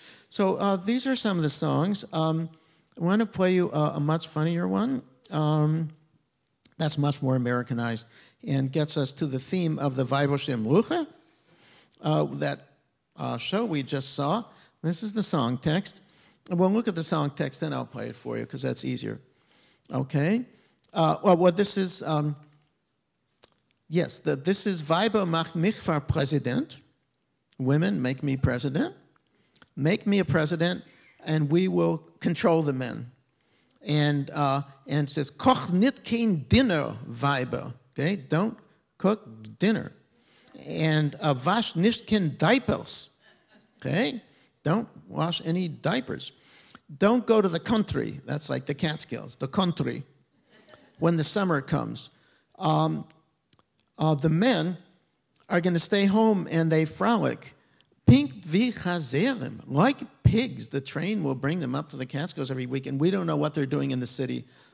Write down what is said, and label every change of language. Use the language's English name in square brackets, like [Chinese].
[English] So these are some of the songs. I want to play you a much funnier one that's much more Americanized and gets us to the theme of the Weibelsche Brüche, that show we just saw. This is the song text. We'll look at the song text, then I'll play it for you because that's easier. Okay? [Yiddish] This is, this is Weiber macht mich für Präsident. [English] Women, make me president. Make me a president, and we will control the men. And it says, koch nit kein Dinner, Weiber. Okay? Don't cook dinner. [Yiddish] And wasch nicht kein Diapers. [English] Okay? Don't wash any diapers. Don't go to the country. That's like the Catskills, the country. When the summer comes, the men are going to stay home and they frolic. Pink wie Chazerim, like pigs. The train will bring them up to the Catskills every week, and we don't know what they're doing in the city.